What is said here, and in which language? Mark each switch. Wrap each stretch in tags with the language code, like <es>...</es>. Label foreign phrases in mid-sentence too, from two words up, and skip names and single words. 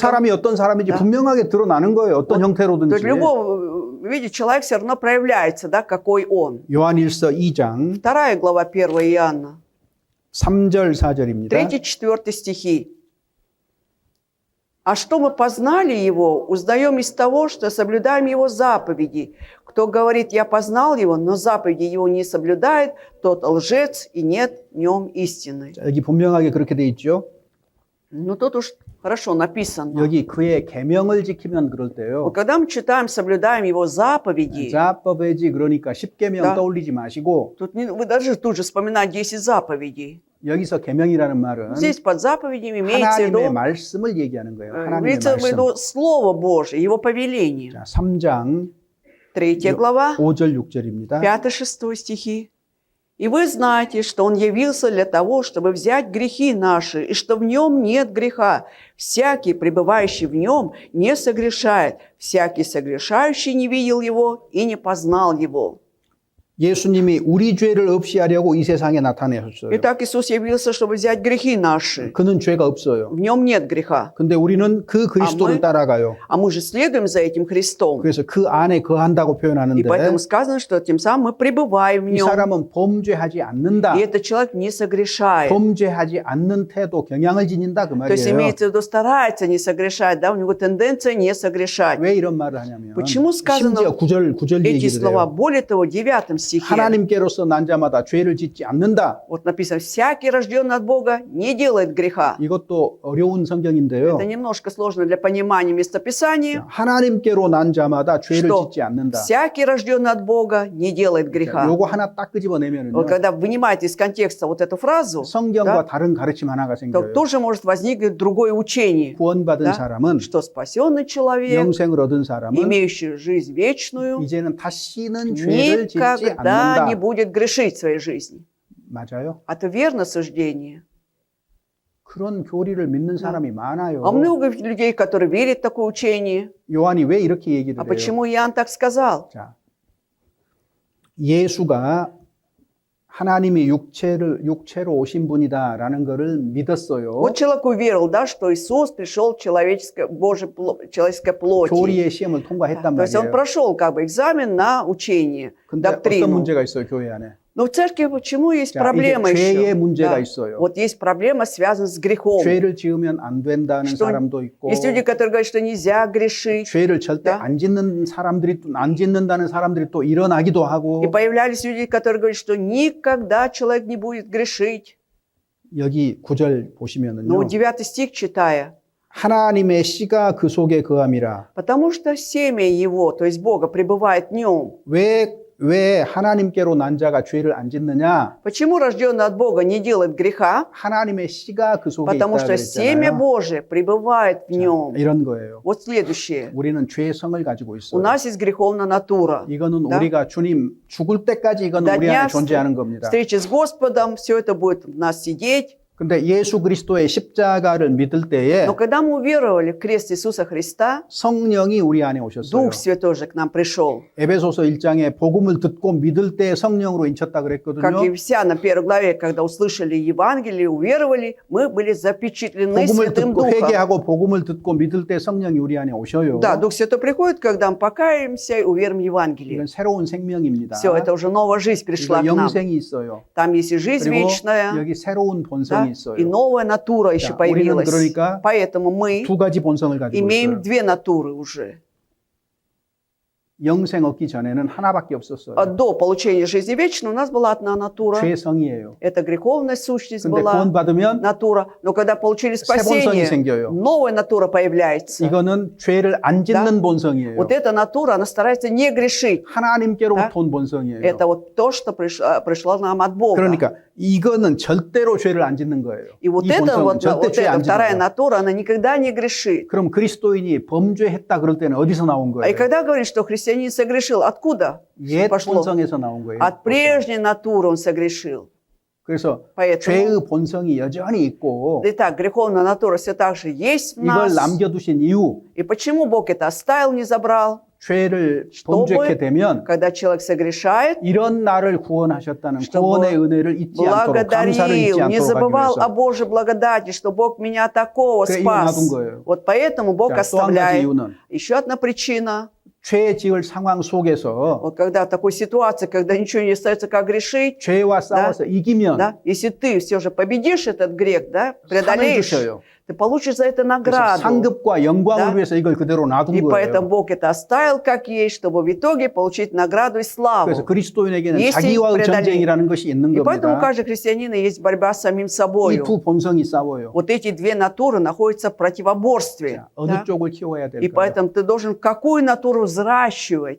<ko>사람이 어떤 사람인지</ko> <ru>Да.</ru> <ko>분명하게 드러나는 거예요. 어떤</ko> <ru>То есть в</ru> <ko>형태로든지.</ko> <ru>любом виде человек все равно проявляется, да, какой он.</ru> <ko>요한일서 2장</ko> <ru>2 глава 1 Иоанна,</ru> <ko>3절 4절입니다.</ko> <ru>3-4 стихи. А что мы познали Его, узнаем из того, что соблюдаем Его заповеди. Кто говорит, я познал Его, но заповеди Его не соблюдает, тот лжец, и нет в нем истины.</ru> <ko>여기 분명하게 그렇게 돼 있죠.</ko> <ru>Ну, тут уж хорошо написано.</ru> <ko>여기 그의 계명을 지키면 그럴 때요.</ko> <ru>Вот когда мы читаем, соблюдаем Его заповеди,</ru> <ko>자법의지 그러니까 10계명</ko> <ru>Да.</ru> <ko>떠올리지 마시고</ko> <ru>тут вы даже тут же вспоминать 10 заповедей.</ru> <ko>여기서 계명이라는 말은</ko> <ru>Здесь под заповедями имеется в</ru> <ko>하나님의</ko> <ru>виду,</ru> <ko>말씀을 얘기하는 거예요. 하나님의</ko> <ru>имеется в</ru> <ko>말씀.</ko> <ru>виду Слово Божие, Его повеление.</ru> <ko>자, 3장</ko> <ru>3 глава,</ru> <ko>5절 6절입니다.</ko> <ru>5-6 стихи. И вы знаете, что Он явился для того, чтобы взять грехи наши, и что в Нем нет греха. Всякий, пребывающий в Нем, не согрешает. Всякий согрешающий не видел Его и не познал Его.</ru> <ko>예수님이 우리 죄를 없이 하려고 이 세상에 나타내셨어요.</ko> <ru>Итак, Иисус явился, чтобы взять грехи наши.</ru> <ko>그는 죄가 없어요.</ko> <ru>В Нем нет греха.</ru> <ko>근데 우리는 그 그리스도를 따라가요.</ko> <ru>А мы же следуем за этим Христом.</ru> <ko>그래서 그 안에 거한다고</ko> <ru>И</ru> <ko>표현하는데</ko> <ru>поэтому сказано, что тем самым мы пребываем в</ru> <ko>이</ko> <ru>Нем.</ru> <ko>사람은 범죄하지 않는다.</ko> <ru>И этот человек не согрешает.</ru> <ko>범죄하지 않는 태도, 경향을 지닌다 그</ko> <ru>То есть</ru> <ko>말이에요.</ko> <ru>имеется в виду, старается не согрешать, да, у него тенденция не согрешать.</ru> <ko>왜 이런 말을 하냐면</ko> <ru>Почему сказано</ru> <ko>심지어 구절</ko> <ru>эти</ru> <ko>얘기를</ko> <ru>слова?</ru> <ko>해요.</ko> <ru>Более того, в 9 стихе,</ru> <ko>하나님께로서 난 자마다 죄를 짓지 않는다.</ko> <ru>вот написано, всякий рожденный от Бога не делает греха.</ru> <ko>이것도 어려운 성경인데요.</ko> <ru>Это немножко сложно для понимания местописания,</ru> <ko>하나님께로 난 자마다 죄를</ko> <ru>что</ru> <ko>짓지 않는다.</ko> <ru>всякий рожденный от Бога не делает греха.</ru> <ko>요거 하나 딱 끄집어내면은요.</ko> <ru>Вот когда вынимаете из контекста вот эту фразу,</ru> <ko>성경과</ko> <ru>да,</ru> <ko>다른 가르침 하나가</ko> <ru>то</ru> <ko>생겨요.</ko> <ru>тоже может возникнуть другое учение,</ru> <ko>구원받은</ko> <ru>да,</ru> <ko>사람은</ko> <ru>что спасенный человек,</ru> <ko>영생을 얻은 사람은</ko> <ru>имеющий жизнь вечную,</ru> <ko>이제는 다시는 죄를 짓지</ko> <ru>никогда не</ru> <ko>않는다.</ko> <ru>будет грешить в своей жизни.</ru> <ko>맞아요?</ko> <ru>Это верно суждение.</ru> <ko>그런 교리를 믿는 사람이 많아요.</ko> <ru>А много людей, которые верят в такое учение.</ru> <ko>요한이 왜 이렇게 얘기를</ko> <ru>А</ru> <ko>해요?</ko> <ru>почему Иоанн так сказал?</ru> <ko>자, 예수가 하나님이 육체로 오신 분이다라는 것을 믿었어요.</ko> <ru>Вот человек уверовал, да, что Иисус пришел в человеческой плоти.</ru> <ko>교리의 시험을 통과했단</ko> <ru>То есть он</ru> <ko>말이에요.</ko> <ru>прошел как бы экзамен на учение,</ru> <ko>근데 어떤</ko> <ru>доктрину.</ru> <ko>문제가 있어요, 교회 안에?</ko> <ru>Но в церкви почему есть</ru> <ko>자,</ko> <ru>проблема</ru> <ko>이게 죄의</ko> <ru>еще?</ru> <ko>문제가</ko> <ru>Да.</ru> <ko>있어요.</ko> <ru>Вот есть проблема, связанная с грехом.</ru> <ko>죄를 지으면 안 된다는</ko> <ru>что</ru> <ko>사람도 있고,</ko> <ru>есть люди, которые говорят, что нельзя грешить.</ru> <ko>죄를 절대</ko> <ru>Да.</ru> <ko>안 짓는다는 사람들이 또 일어나기도 하고,</ko> <ru>И появлялись люди, которые говорят, что никогда человек не будет грешить.</ru> <ko>여기 9절</ko> <ru>Но</ru> <ko>보시면은요,</ko> <ru>9 стих читая,</ru> <ko>하나님의 씨가 그 속에 거함이라.</ko> <ru>потому что семя его, то есть Бога, пребывает в нем.</ru> <ko>왜 하나님께로 난 자가 죄를 안 짓느냐?</ko> <ru>Почему рожденный от Бога не делает греха?</ru> <ko>하나님의 씨가 그 속에</ko> <ru>Потому</ru> <ko>있다</ko> <ru>что семя</ru> <ko>그랬잖아요.</ko> <ru>Божие пребывает в нем.</ru> <ko>이런 거예요.</ko> <ru>Вот следующее.</ru> <ko>우리는 죄의 성을 가지고</ko> <ru>У</ru> <ko>있어요.</ko> <ru>нас есть греховная натура.</ru> <ko>이거는</ko> <ru>Да.</ru> <ko>우리가 주님 죽을 때까지 이거는</ko> <ru>До</ru> <ko>우리</ko> <ru>дня</ru> <ko>안에 존재하는 겁니다.</ko> <ru>встречи с Господом, все это будет в нас сидеть.</ru> <ko>근데 예수 그리스도의 십자가를 믿을 때에</ko> <ru>Но когда мы уверовали в крест Иисуса Христа,</ru> <ko>성령이 우리 안에 오셨어요.</ko> <ru>Дух Святой же к нам пришел.</ru> <ko>에베소서 1장에 복음을 듣고 믿을 때 성령으로 인쳤다</ko> <ru>Как и</ru> <ko>그랬거든요.</ko> <ru>вся на 1 главе, когда услышали Евангелие, уверовали, мы были запечатлены</ru> <ko>복음을</ko> <ru>Святым</ru> <ko>듣고</ko> <ru>Духом.</ru> <ko>회개하고 복음을 듣고 믿을 때 성령이 우리 안에 오셔요.</ko> <ru>Да, Дух Святой приходит, когда мы покаемся и уверуем в Евангелие.</ru> <ko>이건 새로운 생명입니다.</ko> <ru>Все, это уже новая жизнь пришла</ru> <ko>이거</ko> <ru>к нам.</ru> <ko>영생이 있어요.</ko> <ru>Там есть и жизнь</ru> <ko>그리고</ko> <ru>вечная,</ru> <ko>여기 새로운</ko> <ru>да,</ru> <ko>본성이</ko> <ru>и</ru> <ko>있어요.</ko> <ru>новая натура еще</ru> <ko>우리는</ko> <ru>появилась.</ru> <ko>그러니까</ko> <ru>Поэтому мы</ru> <ko>두 가지 본성을 가지고</ko> <ru>имеем</ru> <ko>있어요.</ko> <ru>две натуры уже.</ru> <ko>영생 얻기 전에는 하나밖에 없었어요.</ko> <ru>До получения жизни вечной у нас была одна натура.</ru> <ko>죄성이에요.</ko> <ru>Это греховная сущность</ru> <ko>근데</ko> <ru>была,</ru> <ko>구원받으면</ko> <ru>натура. Но когда получили</ru> <ko>본성이</ko> <ru>спасение,</ru> <ko>생겨요.</ko> <ru>новая натура появляется.</ru> <ko>이거는 죄를 안 짓는 본성이에요.</ko> <ru>Вот эта натура, она старается не грешить.</ru> <ko>하나님께로부터 온 본성이에요.</ko> <ru>Это вот то, что пришло нам от Бога.</ru> <ko>그러니까 이거는 절대로 죄를 안 짓는 거예요.</ko> <ru>И вот</ru> <ko>이</ko> <ru>эта</ru> <ko>본성은</ko> <ru>вот</ru> <ko>절대 죄</ko> <ru>эта</ru> <ko>안</ko> <ru>вторая</ru> <ko>짓는 거예요.</ko> <ru>натура, она никогда не грешит.</ru> <ko>그럼 그리스도인이 범죄했다 그럴 때는 어디서 나온</ko> <ru>И</ru> <ko>거예요?</ko> <ru>когда говорит, что христианин согрешил, откуда</ru> <ko>옛</ko> <ru>пошло?</ru> <ko>본성에서 나온 거예요.</ko> <ru>От прежней натуры он согрешил.</ru> <ko>그래서</ko> <ru>Поэтому,</ru> <ko>죄의 본성이 여전히 있고</ko> <ru>итак, греховная натура все так же есть в</ru> <ko>이걸</ko> <ru>нас.</ru> <ko>남겨두신 이유,</ko> <ru>И почему Бог это оставил, не забрал?</ru> <ko>죄를</ko> <ru>чтобы</ru> <ko>범죄케 되면</ko> <ru>Когда человек согрешает,</ru> <ko>이런 나를 구원하셨다는</ko> <ru>чтобы</ru> <ko>구원의 은혜를 잊지 않도록 감사를 잊지</ko> <ru>благодарил, не</ru> <ko>않도록</ko> <ru>забывал</ru> <ko>하기</ko> <ru>о</ru> <ko>위해서.</ko> <ru>Божьей благодати, что Бог меня такого</ru> <ko>그래, 이거 놔둔</ko> <ru>спас.</ru> <ko>거예요.</ko> <ru>Вот поэтому Бог</ru> <ko>자, 또 한 가지</ko> <ru>оставляет.</ru> <ko>이유는</ko> <ru>Еще одна причина.</ru> <ko>죄 지을 상황 속에서</ko> <ru>Вот когда в такой ситуации, когда ничего не остается, как грешить,</ru> <ko>죄와 싸워서 이기면</ko> <ru>да, если ты все же победишь этот грех, да,</ru> <ko>상을</ko> <ru>преодолеешь,</ru> <ko>주셔요.</ko> <ru>ты получишь за это</ru> <ko>그래서</ko> <ru>награду.</ru> <ko>상급과 영광을</ko> <ru>Да.</ru> <ko>위해서 이걸 그대로 놔둔</ko> <ru>И поэтому</ru> <ko>거예요.</ko> <ru>Бог это оставил как есть, чтобы в итоге получить награду и</ru> <ko>그래서</ko> <ru>славу.</ru> <ko>그리스도인에게는</ko> <ru>Если</ru> <ko>자기와의</ko> <ru>преодолеть.</ru> <ko>전쟁이라는 것이 있는</ko> <ru>И поэтому у</ru> <ko>겁니다.</ko> <ru>каждого христианина есть борьба с самим собой.</ru> <ko>이 두 본성이 싸워요.</ko> <ru>Вот эти две натуры находятся в противоборстве.</ru> <ko>자, 어느</ko> <ru>Да?</ru> <ko>쪽을 키워야</ko> <ru>И</ru> <ko>될까요?</ko> <ru>поэтому ты должен какую натуру взращивать?</ru>